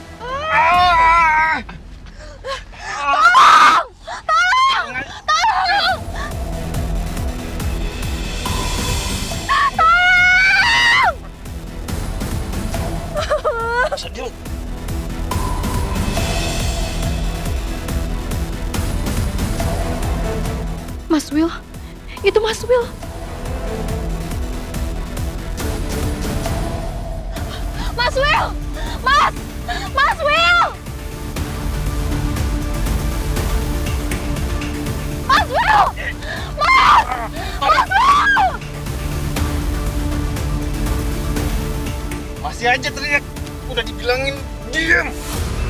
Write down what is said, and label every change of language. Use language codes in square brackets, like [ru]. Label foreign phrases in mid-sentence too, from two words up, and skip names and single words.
[id] Sedih. Mas Will, itu Mas Will. Mas Will! Mas! Mas Will! Mas Will! Mas! Mas Will! Masih aja teriak. Udah dibilangin diam.